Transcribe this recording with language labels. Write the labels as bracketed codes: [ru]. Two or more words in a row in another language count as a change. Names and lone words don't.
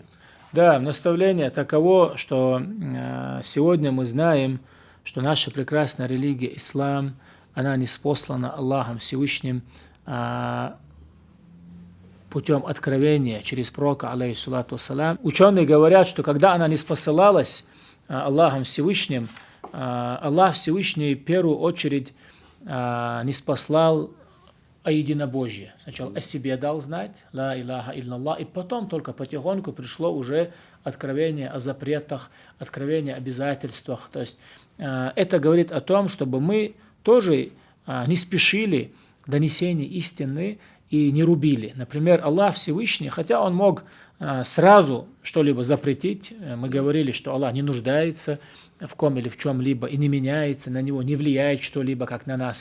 [ru] Да, наставление таково, что сегодня мы знаем, что наша прекрасная религия ислам, она ниспослана Аллахом Всевышним путем откровения через пророка, [ar] عليه الصلاة والسلام. [ru] Ученые говорят, что когда она ниспосылалась Аллахом Всевышним, Аллах Всевышний в первую очередь ниспослал о единобожии. Сначала о себе дал знать, [ar] لا إله إلا الله, [ru] и потом только потихоньку пришло уже откровение о запретах, откровение о обязательствах. То есть это говорит о том, чтобы мы тоже не спешили к донесению истины и не рубили. Например, Аллах Всевышний, хотя Он мог сразу что-либо запретить, мы говорили, что Аллах не нуждается в ком или в чем-либо и не меняется, на Него не влияет что-либо, как на нас.